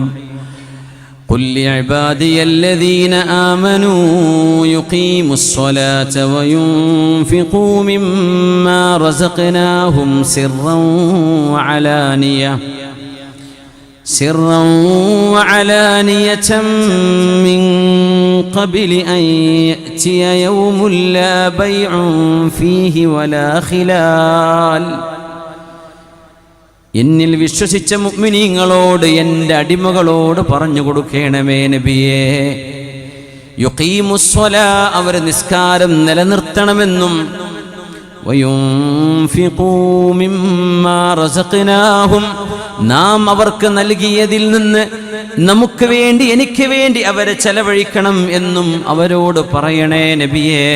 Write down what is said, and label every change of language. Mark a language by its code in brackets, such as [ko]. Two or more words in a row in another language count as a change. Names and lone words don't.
[ar] قل لعبادي الذين آمنوا يقيموا الصلاة وينفقوا مما رزقناهم سرا وعلانية من قبل أن يأتي يوم لا بيع فيه ولا خلال. [ml] എന്നിൽ വിശ്വസിച്ച മുഅ്മിനീങ്ങളോട് എൻ്റെ അടിമകളോട് പറഞ്ഞു കൊടുക്കണമേ നബിയേ, യുഖീമുസ്സലാ, അവർ നിസ്കാരം നിലനിർത്തണമെന്നും, [ar] وينفقوا مما رزقناهم, [ml] നാം അവർക്ക് നൽകിയതിൽ നിന്ന് നമുക്ക് വേണ്ടി എനിക്ക് വേണ്ടി അവരെ ചെലവഴിക്കണം എന്നും അവരോട് പറയണേ നബിയേ.